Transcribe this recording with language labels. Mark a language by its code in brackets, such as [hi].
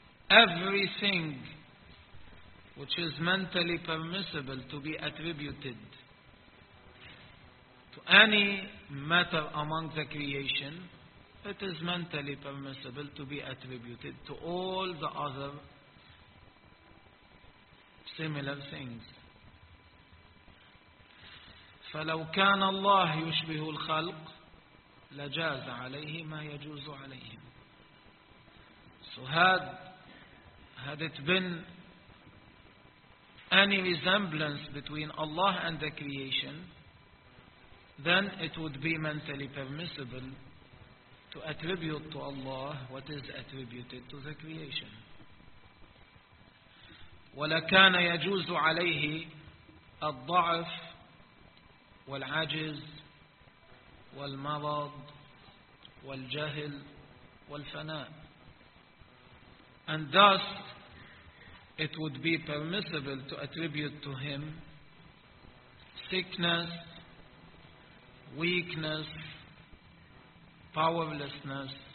[en] Everything which is mentally permissible to be attributed to any matter among the creation, it is mentally permissible to be attributed to all the other similar things. [ar] فلو كان الله يشبه الخلق لجاز عليه ما يجوز عليهم. [en] So had it been any resemblance between Allah and the creation, then it would be mentally permissible to attribute to Allah what is attributed to the creation. [ar] ولكان يجوز عليه الضعف والعجز والمرض والجهل والفناء. [en] And thus, it would be permissible to attribute to him sickness, weakness, powerlessness,